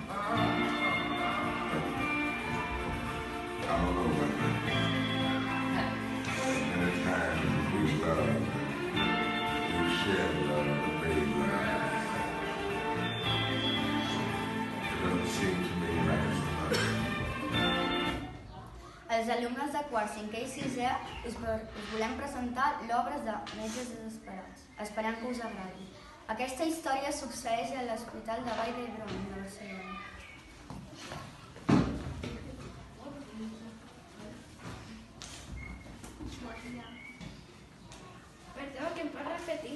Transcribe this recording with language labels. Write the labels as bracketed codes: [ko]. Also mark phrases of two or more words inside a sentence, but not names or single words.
[en] I don't know about that. Many times we love, we share love, baby. It doesn't seem to me like it's enough. [ca] Els alumnes de quart, cinquè i sisè us volem presentar l'obra de Metges Desesperats. Esperem que us agradi. Aquesta història succeeix a l'Hospital de Vall d'Hebron, de Barcelona. Perdó, que em pot repetir?